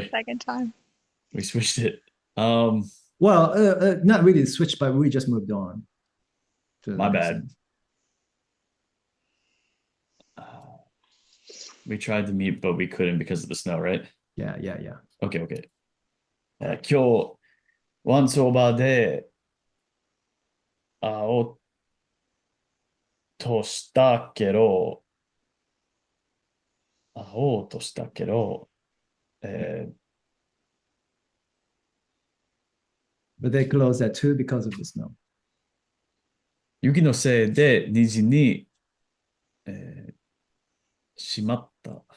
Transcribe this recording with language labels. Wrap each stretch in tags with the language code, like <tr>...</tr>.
<en>the second time. We switched it. Well, not really switched, but we just moved on. to the My next bad. sentence. We tried to meet, but we couldn't because of the snow, right? Yeah, yeah, yeah. Okay, okay.</en> <ja>今日、once over で会おうとしたけど、会おうとしたけど、</ja> <en>But they closed at 2 because of the snow.</en> <ja>雪のせいで虹に、しまった。</ja>